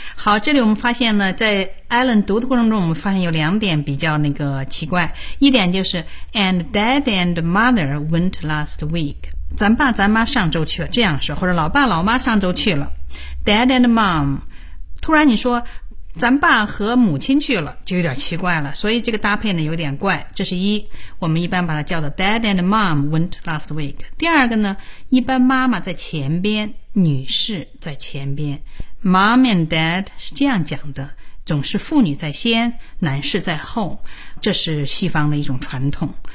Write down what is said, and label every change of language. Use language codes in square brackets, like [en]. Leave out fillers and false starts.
[zh] 好这里我们发现呢在 Alan 读的过程中我们发现有两点比较那个奇怪。一点就是 [en] ,and dad and mother went last week. [zh] 咱爸咱妈上周去了这样说或者老爸老妈上周去了。 [en] Dad and mom, [zh] 突然你说咱爸和母亲去了就有点奇怪了所以这个搭配呢有点怪这是一我们一般把它叫做 [en] Dad and mom went last week [zh] 第二个呢一般妈妈在前边女士在前边 [en] Mom and dad [zh] 是这样讲的总是妇女在先男士在后这是西方的一种传统